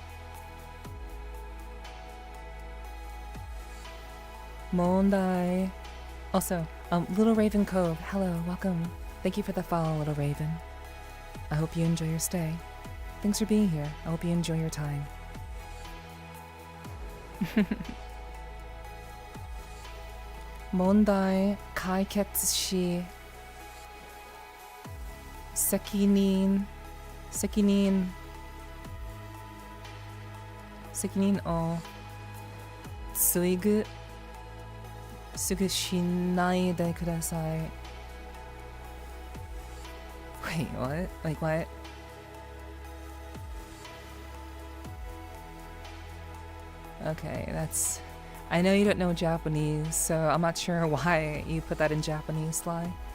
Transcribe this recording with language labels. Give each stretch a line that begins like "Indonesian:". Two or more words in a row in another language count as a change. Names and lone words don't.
English: Mondai. Also, Little Raven Cove, hello, welcome. Thank you for the follow, Little Raven. I hope you enjoy your stay. Thanks for being here. I hope you enjoy your time.
Japanese: 問題解決し責任をすいぐしないでください.
English: Wait, what? Like what? Okay, that's... I know you don't know Japanese, so I'm not sure why you put that in Japanese, Sly.